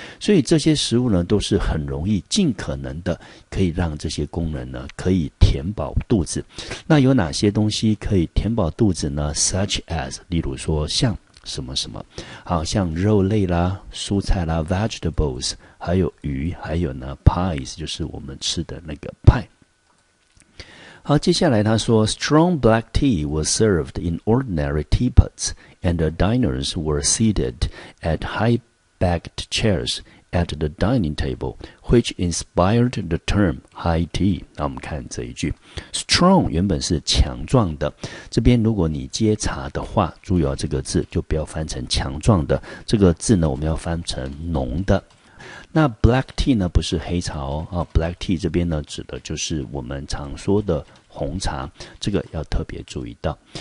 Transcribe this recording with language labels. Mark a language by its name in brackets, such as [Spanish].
[Chinese] 所以这些食物呢都是很容易尽可能的可以让这些工人呢可以填饱肚子。那有哪些东西可以填饱肚子呢？ [English] such as [Chinese] 例如说像什么什么，好像肉类啦、蔬菜啦 vegetables， 还有鱼，还有呢 pies， 就是我们吃的那个派。好，接下来他说 [English] strong black tea was served in ordinary teapots and the diners were seated at high-backed chairs at the dining table, which inspired the term high tea。 [Chinese] 那我们看这一句 strong 原本是强壮的，这边如果你接茶的话，注意哦，这个字就不要翻成强壮的，这个字呢我们要翻成浓的。那 black tea 呢不是黑茶哦，black tea 这边呢指的就是我们常说的红茶，这个要特别注意到。